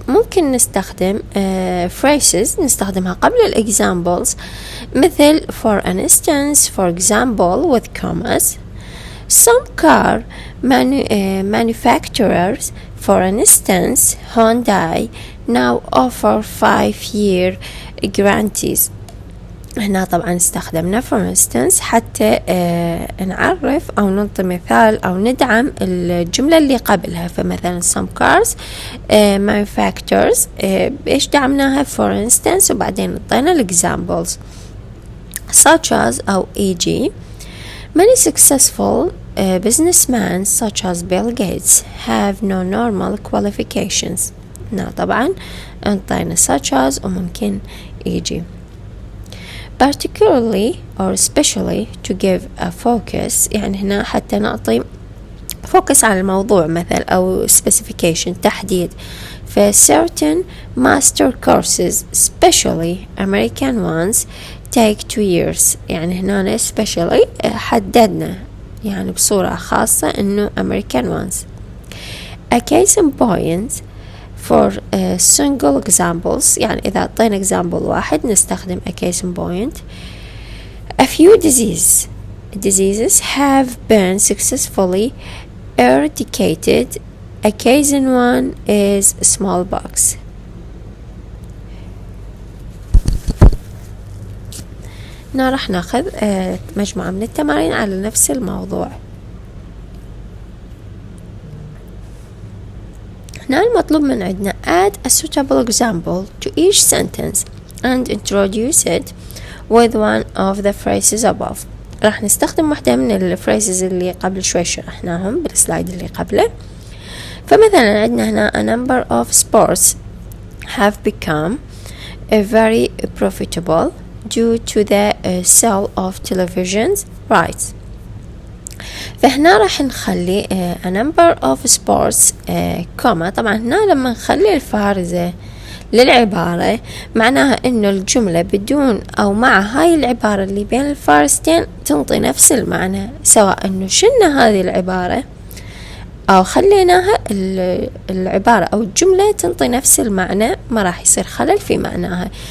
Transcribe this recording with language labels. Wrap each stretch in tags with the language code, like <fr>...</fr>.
<ar>ممكن نستخدم phrases نستخدمها قبل examples، مثل</ar> <en>for instance, for example with commas. Some car manufacturers, for instance Hyundai, now offer 5-year guarantees.</en> <ar>هنا طبعا استخدمنا for instance حتى نعرف أو ننطي مثال أو ندعم الجملة اللي قبلها.</ar> <en>فمثلا some cars manufacturers</en> <ar>إيش دعمناها</ar> <en>for instance</en> <ar>وبعدين نطينا</ar> <en>examples such as أو e.g. Many successful businessmen such as Bill Gates have no normal qualifications.</en> <ar>هنا طبعا انطينا such as وممكن e.g.</ar> <en>particularly or especially to give a focus،</en> <ar>يعني هنا حتى نعطي focus على الموضوع مثل أو specification تحديد.</ar> <en>ف certain master courses especially American ones take 2 years،</en> <ar>يعني هنا</ar> <en>especially</en> <ar>حددنا يعني بصورة خاصة إنه</ar> <en>American ones. A case in point for single examples،</en> <ar>يعني إذا أعطينا</ar> <en>example</en> <ar>واحد نستخدم</ar> <en>a case in point. A few diseases have been successfully eradicated. A case in one is smallpox.</en> <ar>هنا راح ناخذ مجموعة من التمارين على نفس الموضوع. هنا المطلوب من عندنا</ar> <en>add a suitable example to each sentence and introduce it with one of the phrases above.</en> <ar>راح نستخدم واحدة من الفريزز اللي قبل شوي شرحناهم بالسلايد اللي قبله. فمثلا عندنا هنا</ar> <en>a number of sports have become very profitable due to the sale of television rights.</en> <ar>فهنا راح نخلي</ar> <en>a number of sports</en> <ar>كوما. طبعا هنا لما نخلي الفارزة للعبارة معناها انه الجملة بدون او مع هاي العبارة اللي بين الفارستين تنطي نفس المعنى، سواء انه شلنا هذه العبارة او خليناها العبارة او الجملة تنطي نفس المعنى، ما راح يصير خلل في معناها.</ar>